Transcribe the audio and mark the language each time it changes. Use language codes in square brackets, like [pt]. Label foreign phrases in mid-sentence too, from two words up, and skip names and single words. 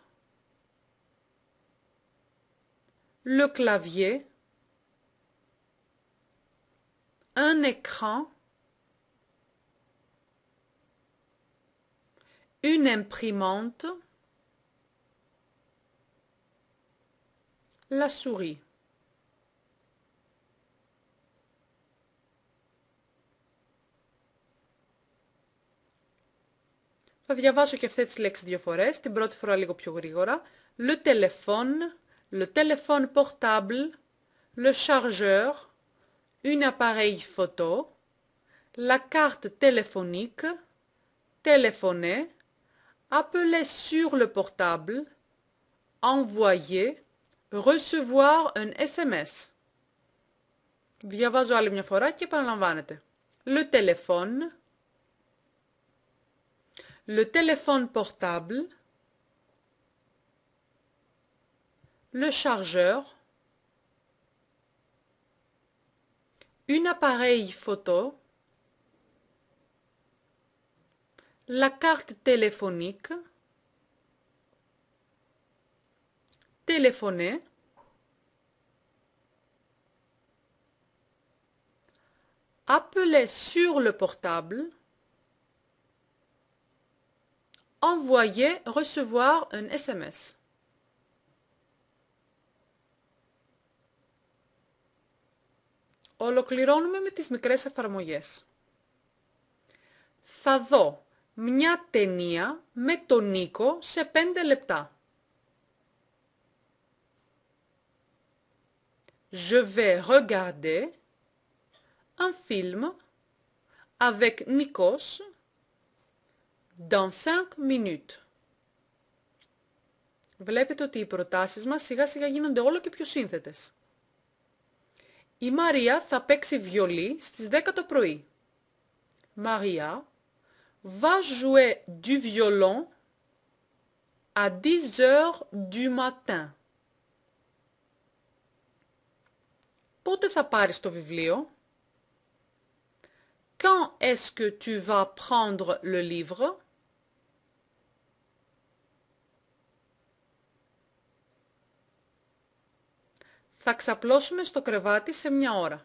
[fr] le clavier, un écran, une imprimante, la souris. [el] Θα διαβάσω και αυτές τις λέξεις δύο φορές, την πρώτη φορά λίγο πιο γρήγορα. [fr] Le téléphone, le téléphone portable, le chargeur, un appareil photo, la carte téléphonique, téléphoner, appeler sur le portable, envoyer, recevoir un SMS. [el] Διαβάζω άλλη μια φορά και επαναλαμβάνεται. [fr] Le téléphone, le téléphone portable, le chargeur, un appareil photo, la carte téléphonique, téléphoner, Appeler sur le portable. Envoyer, recevoir un SMS. [el] Ολοκληρώνουμε με τις μικρές εφαρμογές. Θα δω μια ταινία με τον Νίκο σε 5 λεπτά. [fr] Je vais regarder un film avec Nikos dans 5 minutes. [el] Βλέπετε ότι οι προτάσεις μας σιγά σιγά γίνονται όλο και πιο σύνθετες. Η Μαρία θα παίξει βιολί στις 10 το πρωί. [fr] Maria va jouer du violon à 10 heures du matin. [el] Πότε θα πάρεις το βιβλίο? [fr] Quand est-ce que tu vas prendre le livre? [el] Θα ξαπλώσουμε στο κρεβάτι σε μια ώρα.